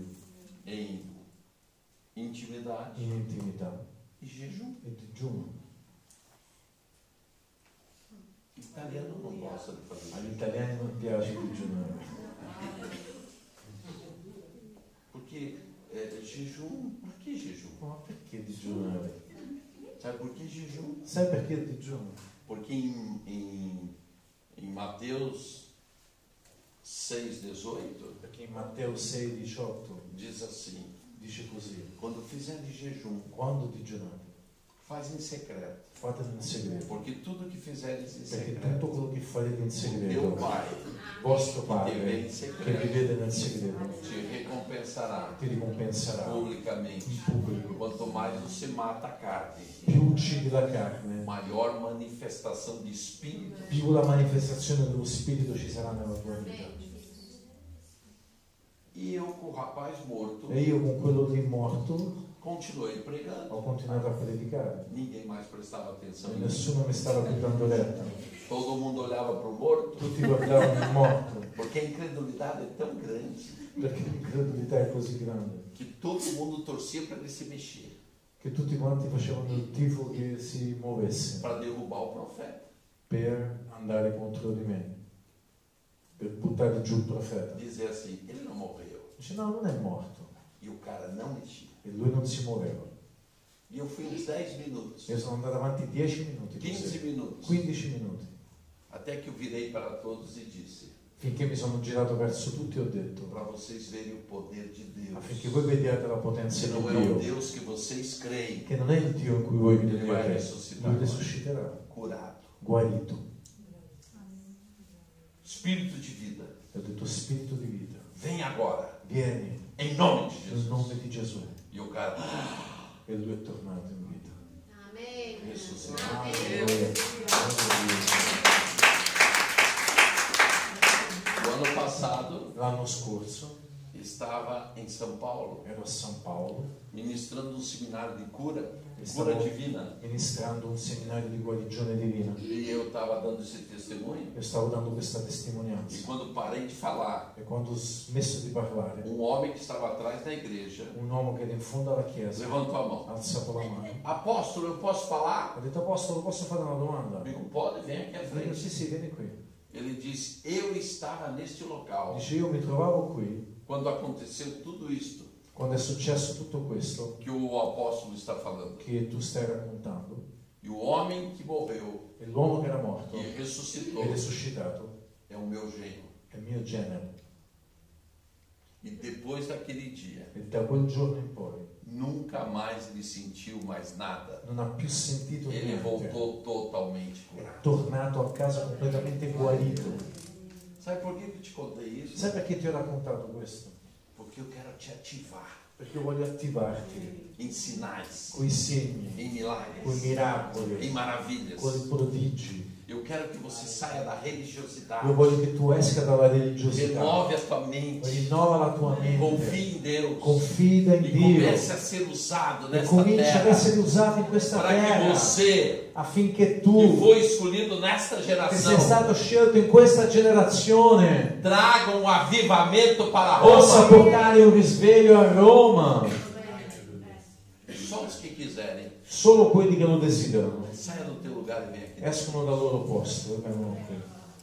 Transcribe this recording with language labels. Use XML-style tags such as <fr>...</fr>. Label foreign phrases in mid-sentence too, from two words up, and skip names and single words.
<pt>em intimidade</pt> <it>in intimità</it> <pt>e jejum.</pt> <it>e digiuno.</it> <pt>Italiano não gosta de fazer</pt> <it>Agli</it> <pt>jejum,</pt> <it>italiani non piace digiunare,</it> <pt>porque jejum, por que jejum?</pt> <it>ma perché digiunare?</it> <pt>Sabe por que jejum?</pt> <it>Sai perché digiuno?</it> <pt>Porque em Mateus 6,18</pt> <it>Perché in Matteo 6,18</it> <pt>diz assim:</pt> <it>dice così:</it> <pt>quando fizerem jejum,</pt> <it>quando digiunate,</it> <pt>faz em secreto,</pt> <it>fatelo in segreto,</it> <pt>porque tudo que fizeres em</pt> <it>perché tutto</it> <pt>secreto,</pt> <it>quello che farete in</it> <pt>teu</pt> <it>segreto,</it> <pt>Pai</pt> <it>vostro</it> <pt>que te vê</pt> <it>Padre</it> <pt>em</pt> <it>che</it> <pt>secreto</pt> <it>vivete nel segreto</it> <pt>te recompensará</pt> <it>ti ricompenserà</it> <pt>publicamente.</pt> <it>in pubblico.</it> <pt>Quanto mais você mata a carne,</pt> <it>Più uccidi la carne,</it> <pt>maior manifestação de espírito</pt> <it>più la manifestazione dello Spirito ci sarà nella tua vita.</it> <pt>E eu, com o rapaz morto,</pt> <it>E io con quello lì morto</it> <pt>continuei pregando.</pt> <it>ho continuato a predicare</it> <pt>Ninguém mais prestava atenção</pt> <it>e</it> <pt>em mim.</pt> <it>nessuno mi stava più dando retta.</it> <pt>Todo mundo olhava para o morto,</pt> <it>Tutti guardavano il morto,</it> <pt>porque a incredulidade é tão grande</pt> <it>perché l'incredulità è così grande</it> <pt>que todo mundo torcia para ele se mexer,</pt> <it>che tutti quanti facevano il tifo che si muovesse</it> <pt>para derrubar o profeta.</pt> <it>per andare contro di me, per buttare giù il profeta.</it> <pt>Dizer assim, ele não morreu.</pt> <it>Dice no, non è morto.</it> <pt>E o cara não mexia.</pt> <it>E lui non si muoveva.</it> <pt>E eu fui uns 10 minutos,</pt> <it>Io sono andato avanti 10 minuti,</it> <pt>15</pt> <it>così,</it> <pt>minutos,</pt> <it>15 minuti,</it> <pt>até que eu virei para todos e disse,</pt> <it>finché mi sono girato verso tutti e ho detto,</it> <pt>para vocês verem o poder de Deus,</pt> <it>affinché voi vediate la potenza</it> <pt>se</pt> <it>di</it> <pt>não é o</pt> <it>Dio,</it> <pt>Deus que vocês creem,</pt> <it>che non è il Dio in cui voi</it> <pt>Ele vai</pt> <it>credete,</it> <pt>ressuscitar</pt> <it>lui</it> <pt>agora,</pt> <it>risusciterà,</it> <pt>curado,</pt> <it>guarito.</it> <pt>Espírito de vida,</pt> <it>Ho detto spirito di vita,</it> <pt>vem agora,</pt> <it>vieni</it> <pt>em nome de</pt> <it>nel</it> <pt>Jesus.</pt> <it>nome di Gesù.</it> <pt>E o cara</pt> <it>E lui è tornato in vita.</it> <pt>Amen. ressuscitou.</pt> <it>Alleluia.</it> <pt>O ano passado,</pt> <it>L'anno scorso</it> <pt>estava em São Paulo,</pt> <it>ero a San Paolo</it> <pt>ministrando um seminário de cura</pt> <it>Stavo</it> <pt>divina.</pt> <it>ministrando un seminario di guarigione divina.</it> <pt>E eu estava dando esse testemunho.</pt> <it>Io stavo dando questa</it> <pt>E</pt> <it>testimonianza.</it> <pt>quando parei de falar,</pt> <it>E quando ho smesso di parlare,</it> <pt>um homem que estava atrás da igreja</pt> <it>un uomo che era in fondo alla chiesa</it> <pt>levantou a mão.</pt> <it>ha alzato la mano.</it> <pt>Apóstolo, eu posso falar?</pt> <it>Ho detto, Apostolo, posso fare una domanda?</it> <pt>Eu digo, pode, vem aqui à</pt> <it>Ho detto,</it> <pt>frente.</pt> <it>sì, vieni qui.</it> <pt>Ele disse, eu estava neste local</pt> <it>Dice, io mi trovavo qui</it> <pt>quando aconteceu tudo isto</pt> <it>quando è successo tutto questo</it> <pt>que o apóstolo está falando.</pt> <it>che tu stai raccontando.</it> <pt>E o homem que morreu</pt> <it>E l'uomo che era morto</it> <pt>e ressuscitou</pt> <it>ed è suscitato</it> <pt>é o meu genro.</pt> <it>è il mio genero.</it> <pt>E depois daquele dia,</pt> <it>E da quel giorno in poi</it> <pt>nunca mais ele sentiu mais nada.</pt> <it>non ha più sentito</it> <pt>Ele</pt> <it>niente.</it> <pt>voltou totalmente</pt> <it>È</it> <pt>curado.</pt> <it>tornato a casa completamente guarito.</it> <pt>Sabe por que eu te contei isso?</pt> <it>Sai perché ti ho raccontato questo?</it> <pt>Porque eu quero te ativar</pt> <it>Perché io voglio attivarti</it> <pt>em sinais,</pt> <it>coi segni,</it> <pt>em</pt> <it>coi</it> <pt>milagres, em</pt> <it>miracoli,</it> <pt>maravilhas.</pt> <it>coi prodigi.</it> <pt>Eu quero que você saia da religiosidade.</pt> <it>Io voglio che tu esca dalla religiosità,</it> <pt>Renove a tua mente.</pt> <it>rinnova la tua mente,</it> <pt>Confie em Deus.</pt> <it>confida in</it> <pt>E</pt> <it>Dio</it> <pt>comece a ser usado</pt> <it>e</it> <pt>nesta</pt> <it>comincia ad</it> <pt>terra.</pt> <it>essere usato in questa</it> <pt>Para que</pt> <it>terra</it> <pt>você,</pt> <it>affinché</it> <pt>que</pt> <it>tu,</it> <pt>foi escolhido nesta</pt> <it>che</it> <pt>geração,</pt> <it>sei stato scelto in questa generazione,</it> <pt>traga um avivamento para</pt> <it>possa</it> <pt>Roma.</pt> <it>portare un risveglio a Roma.</it> <pt>Só os que quiserem,</pt> <it>Solo quelli che lo desiderano</it> <pt>saia do teu lugar e venha aqui.</pt> <it>escono dal loro posto e vengono qui.</it>